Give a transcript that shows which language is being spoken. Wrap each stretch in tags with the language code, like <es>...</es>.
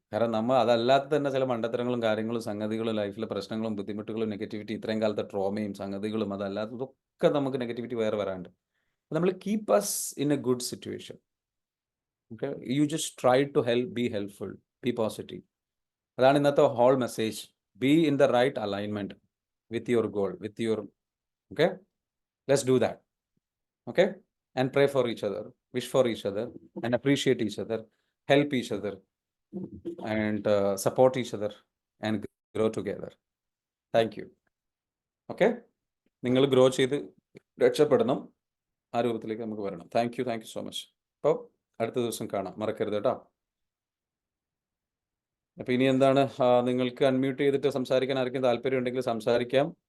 <ml>കാരണം നമ്മൾ അതല്ലാത്ത തന്നെ ചില മണ്ടത്തരങ്ങളും കാര്യങ്ങളും സംഗതികളും ലൈഫിലെ പ്രശ്നങ്ങളും ബുദ്ധിമുട്ടുകളും നെഗറ്റിവിറ്റി, ഇത്രയും കാലത്തെ ട്രോമയും സംഗതികളും അതല്ലാത്തതൊക്കെ നമുക്ക് നെഗറ്റിവിറ്റി വേറെ വരാണ്ട്.</ml> <en>നമ്മൾ keep us in a good situation. Okay, you just try to be helpful, be positive.</en> <ml>അതാണ് ഇന്നത്തെ whole message.</ml> <en>Be in the right alignment with your goal, with your okay. Let's do that. Okay, and pray for each other, wish for each other, and appreciate each other, help each other, and support each other, and grow together. Thank you.</en> <ml>Okay, നിങ്ങൾ grow ചെയ്ത് രക്ഷപ്പെടണം, ആ രൂപത്തിലേക്ക് നമുക്ക് വരണം.</ml> <en>Thank you so much.</en> <ml>അപ്പോൾ അടുത്ത ദിവസം കാണാം, മറക്കരുത് കേട്ടോ. അപ്പോൾ ഇനി എന്താണ്, നിങ്ങൾക്ക് അൺമ്യൂട്ട് ചെയ്തിട്ട് സംസാരിക്കാൻ ആർക്കും താല്പര്യം ഉണ്ടെങ്കിൽ സംസാരിക്കാം.</ml>